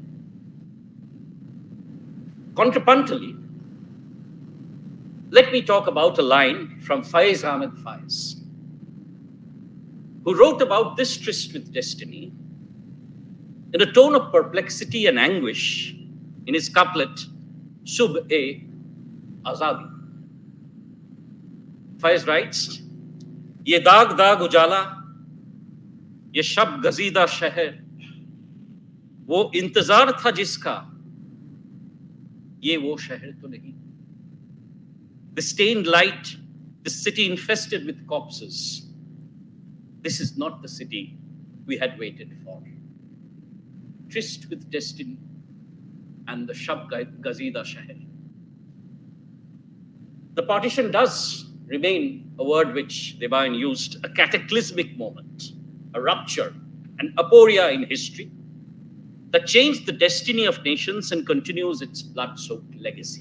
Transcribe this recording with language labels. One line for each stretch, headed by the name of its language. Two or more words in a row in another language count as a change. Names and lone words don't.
English: Contrapuntally, let me talk about a line from Faiz Ahmed Faiz, who wrote about this tryst with destiny in a tone of perplexity and anguish in his couplet, Sub-e-Azadi. Faiz writes,
Urdu: یہ داغ داغ اجالا، یہ شب گزیدہ شہر، وہ انتظار تھا جس کا، یہ وہ شہر تو نہیں.
English: The stained light, the city infested with corpses. This is not the city we had waited for. Tryst with destiny and the
Urdu: شب گزیدہ شہر.
English: The partition does remain a word which Debayan used, a cataclysmic moment, a rupture, an aporia in history that changed the destiny of nations and continues its blood-soaked legacy.